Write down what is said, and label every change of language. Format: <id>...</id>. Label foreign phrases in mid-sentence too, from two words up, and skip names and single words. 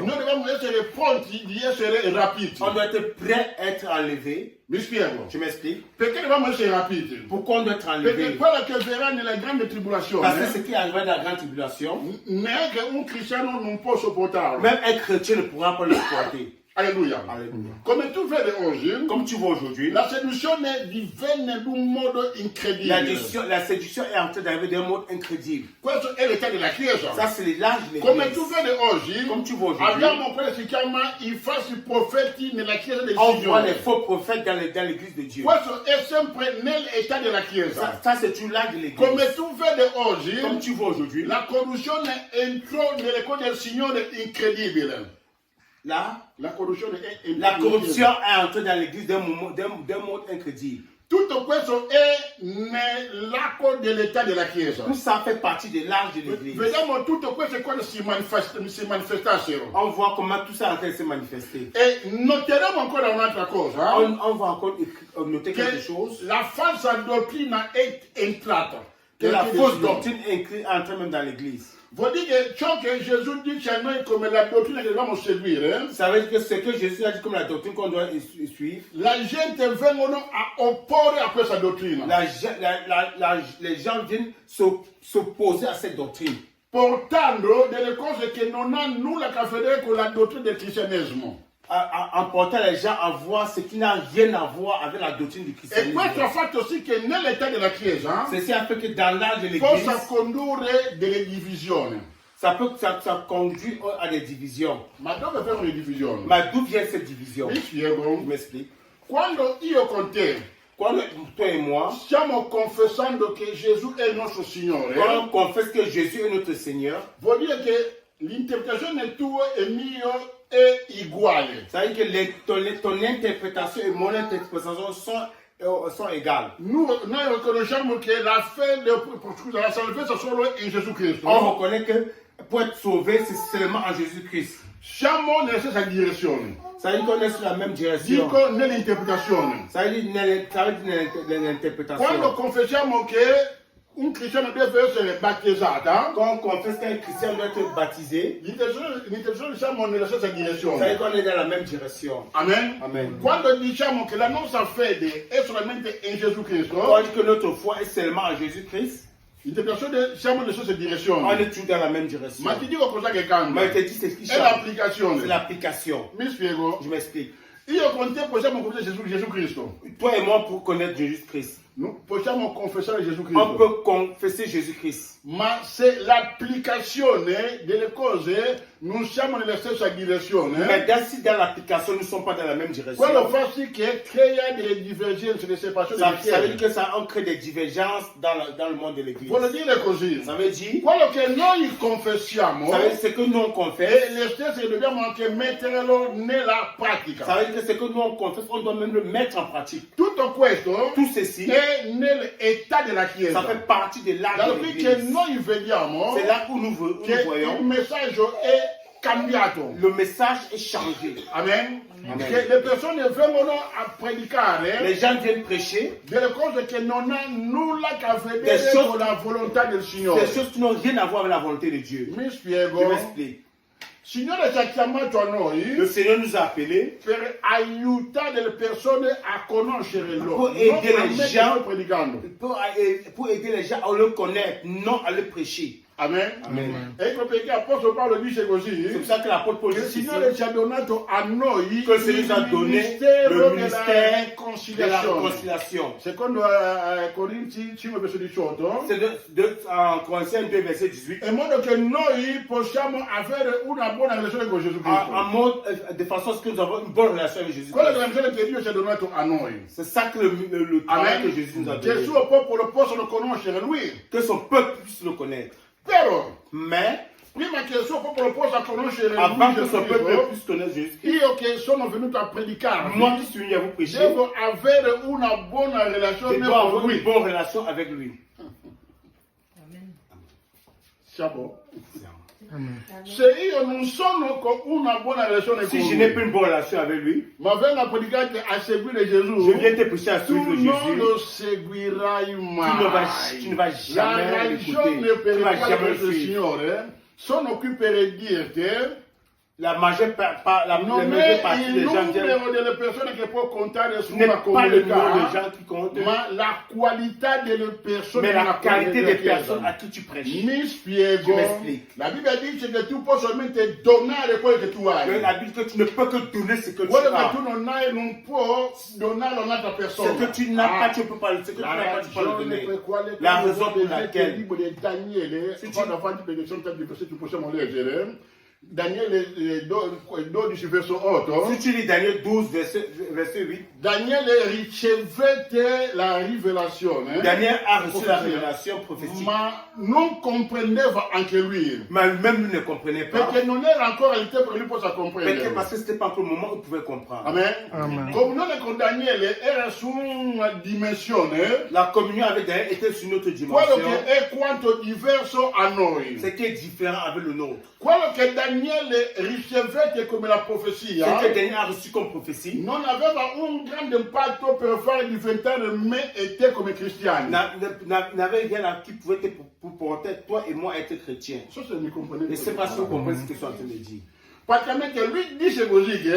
<it>Noi dobbiamo essere pronti di essere rapiti.</it> <fr>On doit être prêt à être enlevé.</fr> <it>Mi spiego.</it> <fr>Je m'explique.</fr> <it>Perché dobbiamo essere rapiti?</it> <fr>Pourquoi on doit être</fr> <it>Perché</it> <fr>enlevé?</fr> <it>quello che verrà nella grande</it> <fr>Parce que</fr> <it>tribolazione,</it> <fr>ce qui arrivera dans la grande tribulation,</fr> <it>neanche un cristiano non può sopportarlo.</it> <fr>même un chrétien ne pourra pas le supporter.</fr> <it>Alleluia.</it> <fr>Alléluia.</fr> <it>Come tu vedi oggi,</it> <fr>Comme tu vois aujourd'hui,</fr> <it>la seduzione divenne d'un modo incredibile.</it> <fr>la séduction est en train d'arriver d'un mode incrédible.</fr> <it>Questo è l'età della Chiesa.</it> <fr>Ça, c'est l'âge de</fr> <it>Come</it> <fr>l'église.</fr> <it>tu vedi oggi,</it> <fr>Comme tu vois aujourd'hui,</fr> <it>abbiamo quello che si chiama i falsi profeti nella Chiesa del</it> <fr>on voit les</fr> <it>Signore.</it> <fr>faux prophètes dans l'église de Dieu.</fr> <it>Questo è sempre nell'età della Chiesa.</it> <fr>Ça c'est tout l'âge de l'église.</fr> <it>Come tu vedi oggi,</it> <fr>Comme tu vois aujourd'hui,</fr> <it>la corruzione entrò nelle cose del Signore incredibile. La corruzione è</it> <fr>la corruption est entrée dans l'église d'un mode incrédible.</fr> <it>Tutto questo è nell'acqua dell'età della Chiesa.</it> <fr>Tout ça fait partie de l'âge de l'église.</fr> <it>Vediamo tutto questo quando si manifestassero.</it> <fr>On voit comment tout ça est en train de se manifester.</fr> <it>E noteremo ancora un'altra cosa.</it> <fr>On va encore noter quelque chose.</fr> <it>La falsa dottrina è entrata.</it> <fr>Que la fausse doctrine est entrée même dans l'église.</fr> <it>Vuol dire che ciò che Gesù dice a noi come la dottrina che dobbiamo seguire,</it> <fr>Ça veut dire que ce que Jésus a dit comme la doctrine qu'on doit suivre,</fr> <it>la gente vengono a opporre a questa dottrina.</it> <fr>les gens viennent s'opposer à cette doctrine.</fr> <it>Portando delle cose che non hanno nulla a che vedere con la dottrina del cristianesimo.</it> <fr>En portant les gens à voir ce qui n'a rien à voir avec la doctrine du</fr> <it>E</it> <fr>christianisme.</fr> <it>questo ha fatto sì che nell'età della Chiesa</it> <fr>Ceci a fait que dans l'âge de</fr> <it>possa</it> <fr>l'église,</fr> <it>condurre delle divisioni.</it> <fr>ça conduit à des divisions.</fr> <it>Ma dove vengono le divisioni?</it> <fr>Mais d'où vient cette division?</fr> <it>Mi spiego.</it> <fr>Je m'explique.</fr> <it>Quando io con te</it> <fr>Quand toi et moi,</fr> <it>stiamo confessando che Gesù è il nostro Signore,</it> <fr>quand on confesse que Jésus est notre Seigneur,</fr> <it>vuol dire che l'interpretazione tua e mia è uguale.</it> <fr>ça veut dire que ton interprétation et mon interprétation sont sont égales. Nous reconnaissons que la fin de la salvation</fr> <it>solo in Gesù Cristo.</it> <fr>On reconnaît que pour être sauvé, c'est seulement en Jésus-Christ.</fr> <it>Siamo nella stessa direzione.</it> <fr>Ça veut dire qu'on est sur la même direction.</fr> <it>Dico nell'interpretazione.</it> <fr>Ça veut dire l'interprétation.</fr> <it>Quando confessiamo che un cristiano deve essere battezzato,</it> <fr>Quand on confesse qu'un chrétien doit être baptisé,</fr> <it>l'interpretazione siamo nella stessa</it> <fr>ça veut</fr> <it>direzione.</it> <fr>dire qu'on est dans la même direction.</fr> <it>Amen.</it> <fr>Amen.</fr> <it>Quando diciamo che la nostra fede è solamente in Gesù Cristo,</it> <fr>Quand on dit que notre foi est seulement en Jésus-Christ,</fr> <it>l'interpretazione siamo nella stessa</it> <fr>on</fr> <it>direzione.</it> <fr>est toujours dans la même direction.</fr> <it>Ma ti dico cosa che cambia.</it> <fr>Mais je te dis, c'est ce qui</fr> <it>È</it> <fr>change.</fr> <it>l'applicazione.</it> <fr>C'est l'application.</fr> <it>Mi spiego.</it> <fr>Je m'explique.</fr> <it>Io con te possiamo confessare Gesù Cristo.</it> <fr>Toi et moi, pour connaître Jésus-Christ,</fr> <it>Noi possiamo confessare Gesù</it> <fr>on</fr> <it>Cristo.</it> <fr>peut confesser Jésus-Christ.</fr> <it>Ma se l'applicazione delle cose non siamo nella stessa direzione,</it> <fr>Mais si dans l'application, nous ne sommes pas dans la même direction,</fr> <it>quello fa sì che crea delle divergenze, delle separazioni</it> <fr>ça</fr> <it>di</it> <fr>veut dire</fr> <it>chiesa.</it> <fr>que ça on crée des divergences dans le monde de l'Église.</fr> <it>Vuol dire così.</it> <fr>Ça veut dire,</fr> <it>Quello che noi confessiamo</it> <fr>ça veut dire ce que nous on</fr> <it>è</it> <fr>confesse,</fr> <it>le stesse che dobbiamo anche metterlo nella pratica.</it> <fr>ça veut dire que ce que nous on confesse, on doit même le mettre en pratique.</fr> <it>Tutto questo</it> <fr>Tout ceci,</fr> <it>è nell'età della</it> <fr>ça</fr> <it>Chiesa.</it> <fr>fait partie de l'âge</fr> <it>Dal</it> <fr>de</fr> <it>qui che</it> <fr>l'Église.</fr> <it>noi vediamo</it> <fr>C'est là où nous</fr> <it>che il</it> <fr>voyons</fr> <it>messaggio è cambiato.</it> <fr>le message est changé.</fr> <it>Amen.</it> <fr>Amen.</fr> <it>Che le persone vengono a predicare</it> <fr>Les gens viennent prêcher</fr> <it>delle cose che non hanno nulla a</it> <fr>Des</fr> <it>vedere</it> <fr>choses-</fr> <it>con la volontà del Signore.</it> <fr>des choses qui n'ont rien à voir avec la volonté de Dieu.</fr> <it>Mi</it> <fr>Je</fr> <it>spiego.</it> <fr>m'explique.</fr> <it>Signore ci ha chiamato a</it> <fr>Le</fr> <it>noi</it> <fr>Seigneur nous a appelés</fr> <it>per aiutare le persone a conoscere loro.</it> <fr>Pour aider</fr> <it>non a</it> <fr>les</fr> <it>me che</it> <fr>gens.</fr> <it>sto predicando.</it> <fr>pour aider les gens à le connaître, non à le prêcher.</fr> <it>Amen.</it> <fr>Amen.</fr> <it>Ecco perché Apostolo Paolo dice</it> <fr>C'est</fr> <it>così.</it> <fr>pour ça que l'apôtre Paul</fr> <it>Che il</it> <fr>dit ceci,</fr> <it>Signore ci ha donato a noi</it> <fr>que le Seigneur nous a</fr> <it>il</it> <fr>donné</fr> <it>ministero</it> <fr>le</fr> <it>della</it> <fr>ministère de la</fr> <it>riconciliazione.</it> <fr>réconciliation.</fr> <it>Secondo Corinzi 5 verso 18,</it> <fr>C'est en Corinthiens 2, verset 18.</fr> <it>in modo che noi possiamo avere una buona relazione con Gesù</it> <fr>En</fr> <it>Cristo.</it> <fr>mode, de façon à ce que nous avons une bonne relation avec Jésus.</fr> <it>Quella è la relazione che Dio ci ha donato a noi.</it> <fr>C'est ça que le travail que Jésus nous a</fr> <it>Che il</it> <fr>donné.</fr> <it>suo popolo possano conoscere Lui.</it> <fr>Que son peuple puisse le connaître.</fr> <it>Però,</it> <fr>Mais,</fr> <it>prima che il suo popolo possa conoscere</it> <fr>avant</fr> <it>Lui,</it> <fr>que</fr> <it>Gesù</it> <fr>son peuple</fr> <it>Cristo,</it> <fr>puisse connaître Jésus,</fr> <it>io che sono venuto a predicare,</it> <fr>moi qui suis venu à vous prêcher,</fr> <it>devo avere una buona</it> <fr>je</fr> <it>relazione</it> <fr>dois</fr> <it>con</it> <fr>avoir</fr> <it>Lui.</it> <fr>une bonne relation avec lui.</fr> <it>Siamo? Se io non sono con una buona relazione con</it> <fr>Si je n'ai pas</fr> <it>Lui,</it> <fr>une bonne relation avec lui,</fr> <it>ma vengo a predicare a seguire</it> <fr>je</fr> <it>Gesù,</it> <fr>viens te prêcher à</fr> <it>tu</it> <fr>suivre</fr> <it>non</it> <fr>Jésus.</fr> <it>lo seguirai</it> <fr>Tu ne vas</fr> <it>mai. La</it> <fr>jamais l'écouter.</fr> <it>ragione per</it> <fr>Tu</fr> <it>la</it> <fr>vas</fr> <it>quale</it> <fr>jamais le</fr> <it>questo</it> <fr>suivre.</fr> <it>Signore sono qui per dirti</it> <fr>La majeure, la</fr> <it>non</it> <fr>majeure</fr> <it>è</it> <fr>partie</fr> <it>il</it> <fr>des gens viennent.</fr> <it>numero delle persone che può contare su</it> <fr>Ce n'est</fr> <it>una</it> <fr>pas le nombre de</fr> <it>comunità,</it> <fr>gens qui comptent,</fr> <it>ma la qualità delle persone</it> <fr>mais</fr> <it>nella</it> <fr>la qualité des</fr> <it>Chiesa.</it> <fr>personnes à qui tu prêches.</fr> <it>Mi spiego.</it> <fr>Je m'explique.</fr> <it>La Bibbia dice che tu puoi solamente donare quello che tu hai.</it> <fr>La Bible dit que tu ne peux que donner ce que tu</fr> <it>Quello che</it> <fr>as.</fr> <it>tu non hai non puoi donarlo a un'altra</it> <fr>Ce</fr> <it>persona.</it> <fr>que tu n'as pas, tu ne peux pas le, ce que tu</fr> <it>La</it> <fr>n'as pas, tu peux le</fr> <it>ragione</it> <fr>donner.</fr> <it>per quale</it> <fr>La</fr> <it>quando</it> <fr>raison pour</fr> <it>leggete il</it> <fr>laquelle,</fr> <it>libro di Daniele,</it> <fr>Se ci-</fr> <it>vado avanti perché sono tanti versetti che possiamo leggere. Daniele 12 verso 8.</it> <fr>si tu lis Daniel 12, verset 8,</fr> <it>Daniele ricevette la rivelazione,</it> <fr>Daniel a reçu la révélation prophétique.</fr> <it>ma non comprendeva anche lui,</it> <fr>Mais même lui ne comprenait pas.</fr> <it>perché non era ancora il tempo che lui possa comprendere.</it> <fr>Parce que ce n'était pas encore le moment où il pouvait comprendre.</fr> <it>Amen. Comunione con Daniele era su una dimensione,</it> <fr>La communion avec Daniel était sur une autre</fr> <it>quello</it> <fr>dimension.</fr> <it>che è quanto diverso a noi.</it> <fr>Ce qui est différent avec le nôtre.</fr> <it>Quello che Daniele ricevette come la</it> <fr>Ce</fr> <it>profezia</it> <fr>que Daniel a reçu comme prophétie</fr> <it>non aveva un grande impatto per fare diventare me e te come cristiani.</it> <fr>n'avait rien à qui pouvait te pour porter toi et moi à être chrétiens.</fr> <it>So se mi comprendete.</it> <fr>Et c'est pas si vous comprenez ce que je suis en train de dire.</fr> <it>Praticamente lui dice così che</it>